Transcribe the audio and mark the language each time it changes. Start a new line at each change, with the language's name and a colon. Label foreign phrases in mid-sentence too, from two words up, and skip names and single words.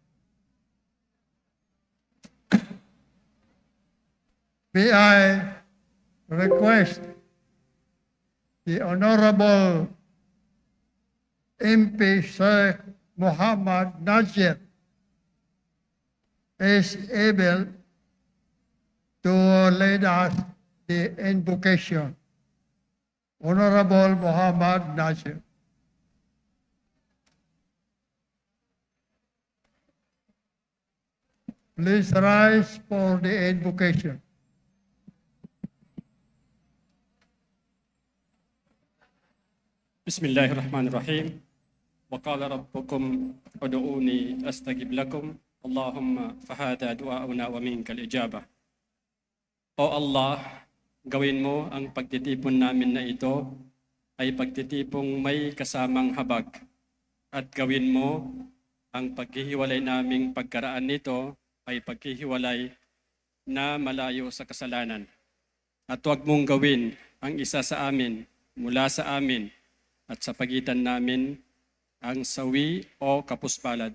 English: May I request the Honorable MP Sheikh Muhammad Najir is able to lead us the invocation. Honorable Muhammad Najir. Please rise for the invocation.
Arabic: بسم الله الرحمن الرحيم. وقال ربكم ادعوني أستجب لكم. اللهم فهذا دعاؤنا ومنك الإجابة.
Filipino: O Allah, gawin mo ang pagtitipon namin na ito ay pagtitipong may kasamang habag. At gawin mo ang paghihiwalay naming pagkaraan nito ay paghihiwalay na malayo sa kasalanan. At huwag mong gawin ang isa sa amin mula sa amin at sa pagitan namin ang sawi o kapuspalad.